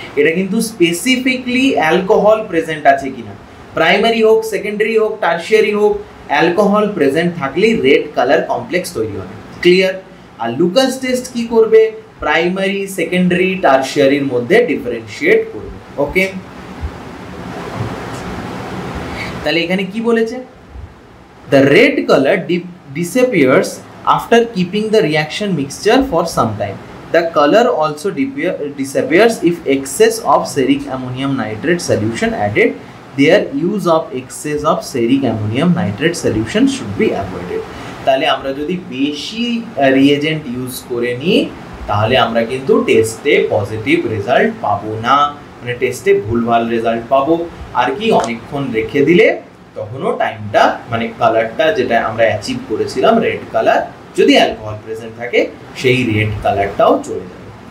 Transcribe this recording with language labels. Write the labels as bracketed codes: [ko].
[bn] এটা কিন্তু specifically alcohol present আছে কিনা, প্রাইমারি হোক সেকেন্ডারি হোক টারশিয়ারি হোক, অ্যালকোহল প্রেজেন্ট থাকলেই রেড কালার কমপ্লেক্স তৈরি হবে। ক্লিয়ার? আর লুকাস টেস্ট কি করবে, প্রাইমারি সেকেন্ডারি টারশিয়ারির মধ্যে ডিফারেন্সিয়েট করবে। ওকে, তাহলে এখানে কি বলেছে, [en] the red color disappears after keeping the reaction mixture for some time. The color also disappears if excess of seric ammonium nitrate solution added. Their use of excess of seric ammonium nitrate solution should be avoided. [bn] তাহলে আমরা যদি বেশি reagent use করে নিই তাহলে আমরা কিন্তু টেস্টে পজিটিভ রেজাল্ট পাবো না, মানে টেস্টে ভুলভাল রেজাল্ট পাবো। আর কি অনেকক্ষণ রেখে দিলে তখনও টাইমটা মানে কালারটা যেটা আমরা অ্যাচিভ করেছিলাম রেড কালার, যদি অ্যালকোহল প্রেজেন্ট থাকে সেই রেড কালারটাও চলে যাবে।